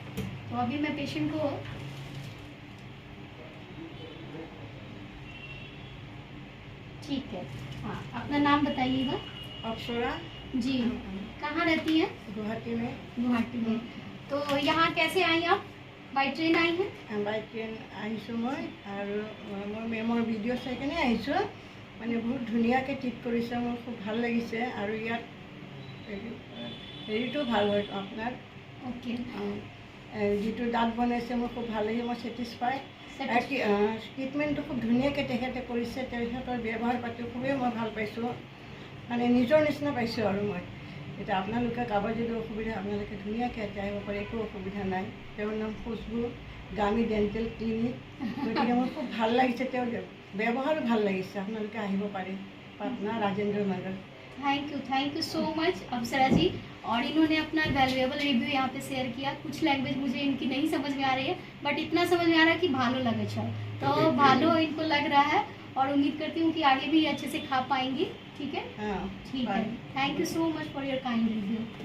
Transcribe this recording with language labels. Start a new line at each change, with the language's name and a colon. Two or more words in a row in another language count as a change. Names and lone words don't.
Hindi: तो अभी मैं पेशेंट को ठीक है, हाँ अपना नाम बताइएगा। अप्सरा जी, कहाँ रहती हैं? गुवाहाटी में। गुवाहाटी में। तो यहाँ कैसे आई आप?
English: by train
Hindi: आई हैं?
English: by train
Assamese: আহিছোঁ মই আৰু মই মেমৰ ভিডিঅ' চাই কিনে আহিছোঁ। মানে বহুত ধুনীয়াকৈ ঠিক কৰিছে, মোৰ খুব ভাল লাগিছে আৰু ইয়াত হেৰিটো ভাল হয় আপোনাৰ ओके যিটো দাঁত বনাইছে মোৰ খুব ভাল লাগিছে, মই ছেটিছফাই। ট্ৰিটমেণ্টটো খুব ধুনীয়াকৈ তেখেতে কৰিছে, তেখেতৰ ব্যৱহাৰ পাতি খুবেই মই ভাল পাইছোঁ, মানে নিজৰ নিচিনা পাইছোঁ আৰু মই। এতিয়া আপোনালোকে কাৰোবাৰ যদি অসুবিধা আপোনালোকে ধুনীয়াকৈ ইয়াতে আহিব পাৰে, একো অসুবিধা নাই। তেওঁৰ নাম খুচবু গামী ডেণ্টেল ক্লিনিক। গতিকে মোৰ খুব ভাল লাগিছে, তেওঁৰ ব্যৱহাৰো ভাল লাগিছে, আপোনালোকে আহিব পাৰে পাটনা राजेंद्र नगर।
English: thank you so much अप्सरा जी।
Hindi: और इन्होंने अपना
English: valuable review
Hindi: यहाँ पे शेयर किया। कुछ लैंग्वेज मुझे इनकी नहीं समझ में आ रही है बट इतना समझ में आ रहा है कि
Assamese: ভাল লাগে
Hindi: अच्छा, तो भालो इनको लग रहा है और उम्मीद करती हूँ कि आगे भी अच्छे से खा पाएंगी, ठीक है। हाँ ठीक है,
English: thank you so much for your kind review.